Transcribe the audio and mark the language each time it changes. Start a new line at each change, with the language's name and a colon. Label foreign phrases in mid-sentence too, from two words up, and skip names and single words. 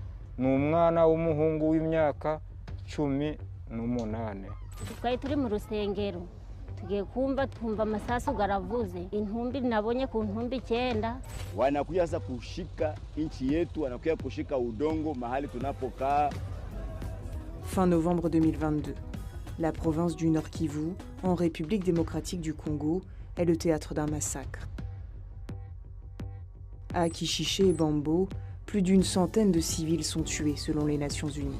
Kinyarwanda: ni umwana w'umuhungu w'imyaka 18. Twari turi mu rusengero tugiye twumva amasasu garavuze, intumbi nabonye ku ntumbi 9.
Swahili: Wanakuja sasa kushika nchi yetu, wanakuja kushika udongo mahali tunapokaa.
French: Fin novembre 2022, la province du Nord Kivu, en République démocratique du Congo, est le théâtre d'un massacre. À Kishiché et Bambo, plus d'une centaine de civils sont tués selon les Nations Unies.